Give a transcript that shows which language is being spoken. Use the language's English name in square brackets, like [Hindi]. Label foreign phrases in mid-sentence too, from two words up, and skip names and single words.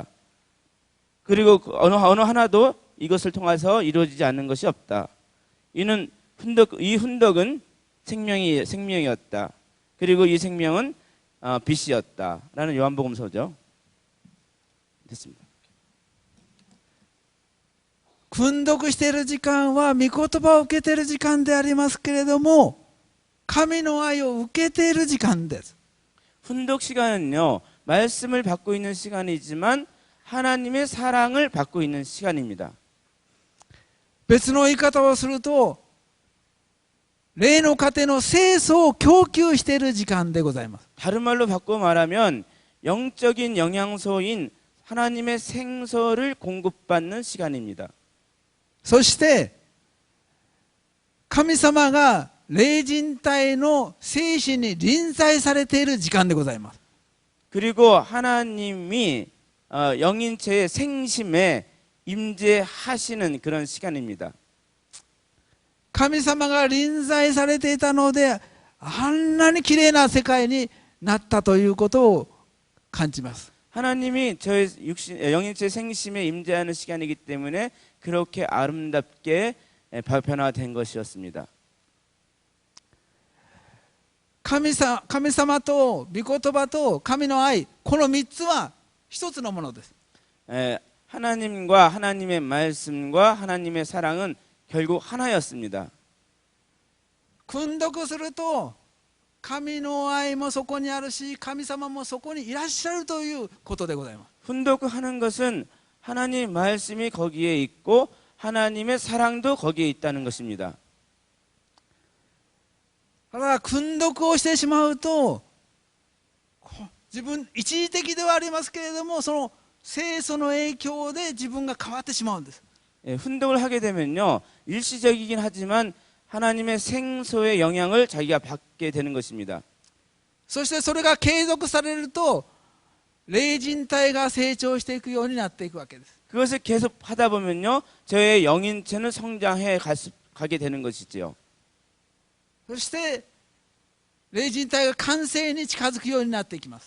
[Korean] 그리고 어느 하나도 이것을 통해서 이루어지지 않는 것이 없다. 이 훈독은 생명이었다. 그리고 이 생명은 빛이었다. 라는 요한복음서죠. 됐습니다. [Japanese] 訓読している時間は御言葉を受けている時間でありますけれども、神の愛を受けている時間です。 [Korean] 훈독 시간은요, 말씀을 받고 있는 시간이지만 하나님의 사랑을 받고 있는 시간입니다. [Japanese] 別の言い方をすると、霊の糧の聖素を供給している時間でございます。 [Korean] 다른 말로 바꿔 말하면 영적인 영양소인 하나님의 생서를 공급받는 시간입니다. [Japanese] そして神様が霊人体の精神に臨在されている時間でございます。 [Korean] 그리고 하나님이 영인체의 생심에 임재하시는 그런 시간입니다. [Japanese] 神様が臨在されていたので、あんなにきれいな世界になったということを感じます。 [Korean] 하나님이 저의 영인체 생심에 임재하는 시간이기 때문에 그렇게 아름답게 변화된 것이었습니다. [Japanese] 神様と御言葉と神の愛、この3つは一つのものです。 [Korean] 하나님과 하나님의 말씀과 하나님의 사랑은 결국 하나였습니다. [Japanese] 訓読すると神の愛もそこにあるし、神様もそこにいらっしゃるということでございます。 [Korean] 훈독하는 것은 하나님 말씀이 거기에 있고 하나님의 사랑도 거기에 있다는 것입니다. [Japanese] ただ訓読をしてしまうと、自分一時的ではありますけれども、その聖素の影響で自分が変わってしまうんです。 [Korean] 훈독을 하게 되면요, 일시적이긴 하지만 하나님의 생소의 영향을 자기가 받게 되는 것입니다. [Japanese] そしてそれが継続されると、霊人体が成長していくようになっていくわけです。 [Korean] 그것을 계속 하다 보면요, 저의 영인체는 성장해 가게 되는 것이지요. [Japanese] そして霊人体が完成に近づくようになっていきます。